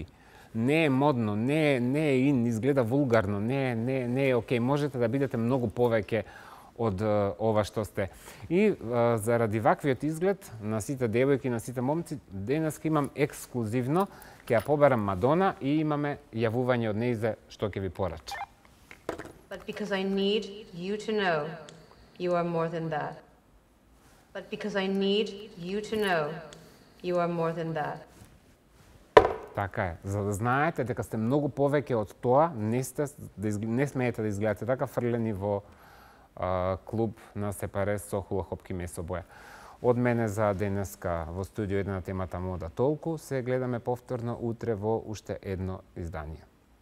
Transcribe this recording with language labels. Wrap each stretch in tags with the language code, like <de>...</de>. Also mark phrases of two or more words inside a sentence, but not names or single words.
<mk>Не е модно, не е ин, изгледа вулгарно, не е окей. Можете да бидете многу повеќе од ова што сте. И заради ваквиот изглед на сите девојки, на сите момци, денес имам ексклузивно, ќе ја поберам Мадона и имаме јавување од неизе што ќе ви порача.</mk> <en>But because I need you to know you are more than that. But because I need you to know you are more than that.</en> <mk>Така е. За да знаете дека сте многу повеќе од тоа, не смеете да изгледате така фрлени во клуб на Сепарес со хулахопки месо боја. Од мене за денеска во студио 1 на темата мода толку. Се гледаме повторно утре во уште едно издание.</mk>